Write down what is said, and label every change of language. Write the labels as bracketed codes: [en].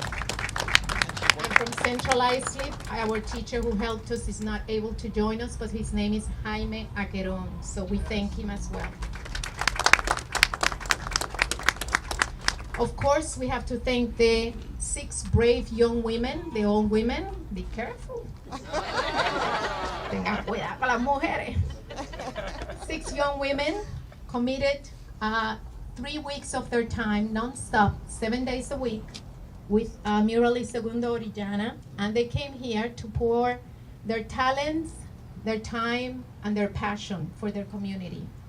[en] And from Central Islip, our teacher who helped us is not able to join us, but his name is Jaime Aqueron, so we thank him as well. Of course, we have to thank the 6 brave young women, the old women. Be careful. [es] Tengan cuidado con las mujeres. [en] 6 young women committed 3 weeks of their time, non-stop, 7 days a week, with Muralist Segundo Orellana, and they came here to pour their talents, their time, and their passion for their community.